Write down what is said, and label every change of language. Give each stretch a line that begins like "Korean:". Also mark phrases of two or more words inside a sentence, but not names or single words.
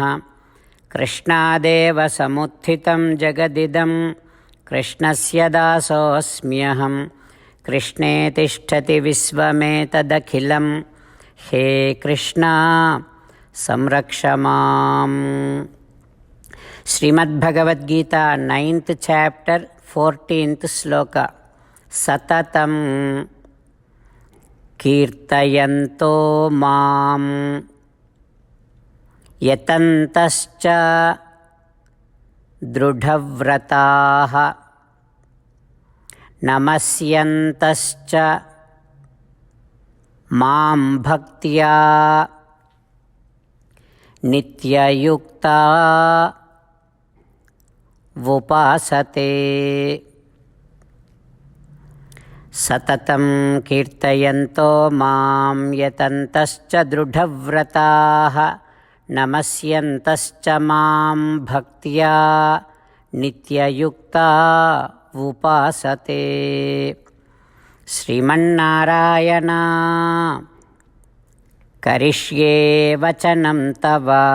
Sanskrit: కృష్ణాదేవ సముత్థితం జగదిదం కృష్ణస్య దాసోऽస్మ్యహం. కృష్ణే తిష్టతి విశ్వమేతదఖిలం. హే కృష్ణ సంరక్ష మాం.
Telugu: శ్రీమద్భగవద్గీత 9th చాప్టర్ 14th శ్లోక.
Sanskrit: సతతం కీర్తయంతో మాం యతంతశ్చ దృఢవ్రతాః నమస్యంతశ్చ మాం భక్త్యా నిత్యయుక్తా ఉపాసతే. సతతం కీర్తయంతో మాం యతంతశ్చ దృఢవ్రతాః నమస్యంతశ్చ మాం భక్త్యా నిత్యయుక్తా ఉపాసతే. శ్రీమన్నారాయణ కరిష్యే వచనం తవ.